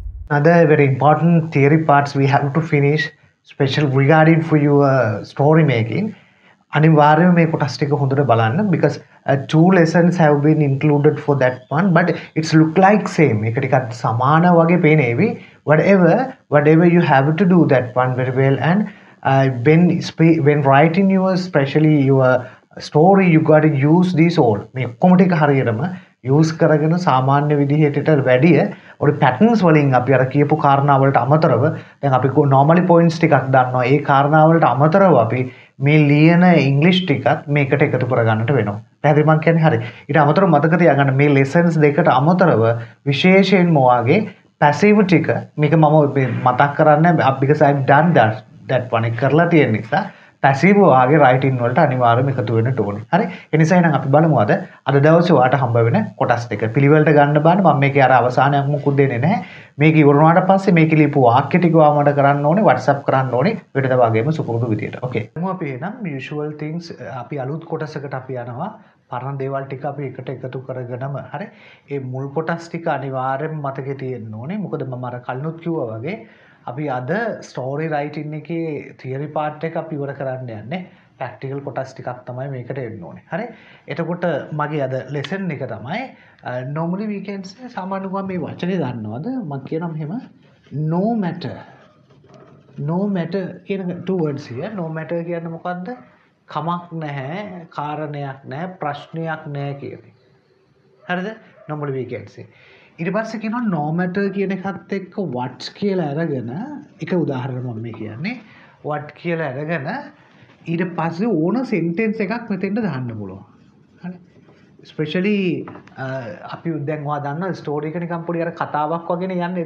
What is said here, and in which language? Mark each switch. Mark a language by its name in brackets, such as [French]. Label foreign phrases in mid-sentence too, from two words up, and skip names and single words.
[English] Another very important theory parts we have to finish, special regarding for your story making. [Sinhala] අනිවාර්යයෙන් මේ කොටස් ටික හොඳට බලන්න [English] because two lessons have been included for that one but it's look like same එක [Sinhala] ටිකක් සමාන වගේ පේනේවි [English] whatever you have to do that one very well and when writing your especially your story you got to use these all [Sinhala] මේ ඔක්කොම ටික හරියටම use කරගෙන සාමාන්‍ය විදිහට වැඩිය ඔය patterns වලින් අපි අර කියපු කාරණා වලට අමතරව දැන් අපි [English] normally points [Sinhala] ටිකක් දන්නවා ඒ කාරණා වලට අමතරව අපි මේ ලියන ඉංග්‍රීසි ටිකත් මේකට එකතු කරගන්නට වෙනවා. පැහැදිලි මං කියන්නේ හරි. ඊට අමතරව මතක තියාගන්න මේ lessons දෙකට අමතරව විශේෂයෙන්ම ඔයාගේ passive ටික මේක මම මතක් කරන්නේ [English] because I've done that one [Sinhala] එක කරලා තියෙන නිසා passive ඔයාගේ writing වලට අනිවාර්යයෙන්ම එකතු වෙන්න ඕනේ. හරි. ඒ නිසා එහෙනම් අපි බලමු අද දවසේ ඔයාට හම්බ වෙන කොටස් දෙක. පිළිවෙලට ගන්න බෑනේ මම මේකේ අර අවසානයක් මුකුත් දෙන්නේ නැහැ. මේක ඉවර වුණාට පස්සේ මේකේ ලියපු වාක්‍ය ටික ඔයාමඩ කරන්න ඕනේ WhatsApp කරන්න ඕනේ වෙනද වගේම සුපුරුදු විදියට. ඕකේ. අපි එහෙනම් [English] usual things [Sinhala] අපි අලුත් කොටසකට අපි යනවා. පරණ දේවල් ටික අපි එකට එකතු කරගෙනම හරි. ඒ මුල් කොටස් ටික අනිවාර්යයෙන්ම මතකේ තියෙන්න ඕනේ. මොකද මම අර කලිනුත් කිව්වා වගේ අපි අද [English] story writing [Sinhala] එකේ [English] theory part [Sinhala] එක අපි ඉවර කරන්න යන්නේ ප්‍රැක්ටිකල් කොටස් ටිකක් තමයි මේකට එන්න ඕනේ. හරි. එතකොට මගේ අද ලෙසන් එක තමයි [English] normally we can say [Sinhala] සාමාන්‍යයෙන් මේ වචනේ දන්නවද? මම කියනවා මෙහෙම [English] no matter [Sinhala] කියන [English] two words here. no matter [Sinhala] කියන්නේ මොකද්ද? කමක් නැහැ, කාරණයක් නැහැ, ප්‍රශ්නයක් නැහැ කියන්නේ. හරිද? [English] normally we can say [Sinhala] ඊට පස්සේ කියනවා [English] no matter [Sinhala] කියන එකත් එක්ක what කියලා අරගෙන එක උදාහරණයක් මම මේ කියන්නේ what කියලා අරගෙන ඊට පස්සේ ඕන sentence එකක් මෙතෙන්ට දාන්න පුළුවන්. හරි. especially අපි දැන් ඔයා දන්නා ස්ටෝරි එක නිකන් පොඩි අර කතාවක් වගේනේ යන්නේ.